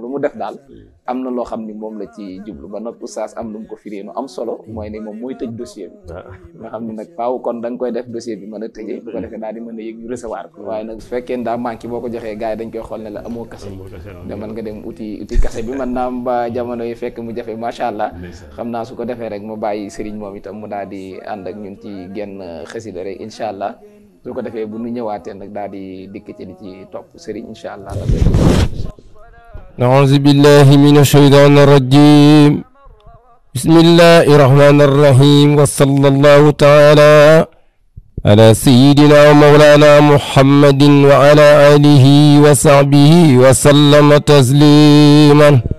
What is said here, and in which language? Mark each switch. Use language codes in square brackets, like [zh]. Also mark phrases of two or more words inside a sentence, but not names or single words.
[wo] mu def daal am na loo xam ni moom la ci jublu ba noppi oustaz am lu mu ko firee nu am solo mooy ne moom mooy tëj dossier bi nga xam ne nag faaw kon da nga koy def dossier bi mën a tëjee bu ko defee daal di mën a yëg ñu recevoir ko waaye nag su fekkee daa manqué boo ko joxee gars yi dañ koy xool ne la amoo kase da mën nga dem uti kase bi mën naa ba jamono yi fekk mu jafe [ar] ما شاء الله [wo] xam naa su ko defee rek mu bàyyi Serigne moom itam mu daal di ànd ak ñun ci genn xasida rek [ar] إن شاء الله [wo] su ko defee bu ñu ñëwaatee nag daal di dikk ci li ci topp Serigne [ar] إن شاء الله [wo] la koy [ar] أعوذ بالله من الشيطان الرجيم بسم الله الرحمن الرحيم وصلى الله تعالى على سيدنا ومولانا محمد وعلى آله وصحبه وسلم تسليما